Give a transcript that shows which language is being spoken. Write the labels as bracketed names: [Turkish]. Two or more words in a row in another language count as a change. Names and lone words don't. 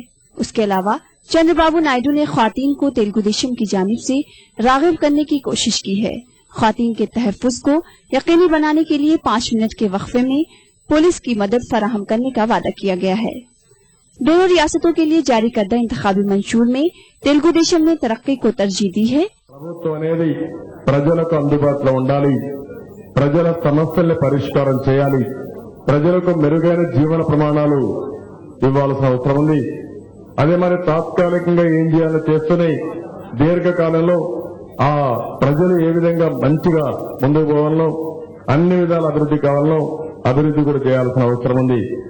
[Urdu] اس کے علاوہ چندر بابو نائیڈو نے خواتین کو تلگودیشم کی جانب سے راغب کرنے کی کوشش کی ہے۔ خواتین کے تحفظ کو یقینی بنانے کے لیے 5 منٹ کے وقفے میں پولیس کی مدد فراہم کرنے کا وعدہ کیا گیا ہے۔ دونوں ریاستوں کے لیے جاری کردہ انتخابی منشور میں تلگودیشم نے ترقی کو ترجیح دی ہے۔ [Telugu] ప్రభుత్వం అనేది ప్రజలకు అందుబాటులో ఉండాలి, ప్రజల సమస్యల్ని పరిష్కారం చేయాలి, ప్రజలకు మెరుగైన జీవన ప్రమాణాలు ఇవ్వాల్సిన అవసరం ఉంది। అదే మరి తాత్కాలికంగా ఏం చేయాలో చేస్తూనే దీర్ఘకాలంలో ఆ ప్రజలు ఏ విధంగా మంచిగా ముందుకు పోవాలనో, అన్ని విధాల అభివృద్ధి కావాలనో అభివృద్ధి కూడా చేయాల్సిన అవసరం ఉంది।